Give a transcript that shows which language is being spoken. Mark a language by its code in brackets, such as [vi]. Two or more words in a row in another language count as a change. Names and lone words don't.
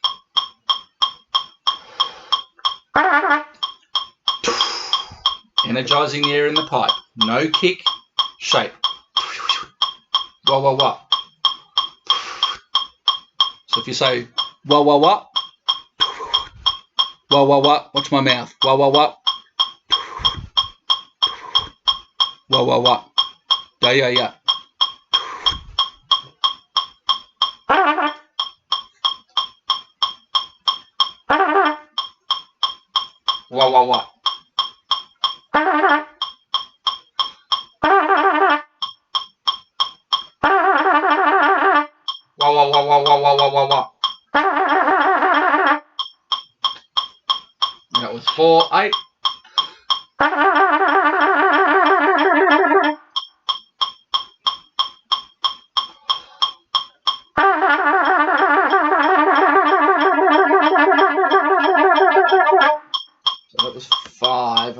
[en] Energizing the air in the pipe. No kick. Shape. Wah, wah, wah. So if you say, wah, wah, wah. Wah, wah, wah. Watch my mouth. Wah, wah, wah. Wah, wah, wah. Da, ya, ya. Wah, wah, wah. Wah, wah, wah, wah, wah, wah, wah, wah, wah. That was 4, 8. So that was 5.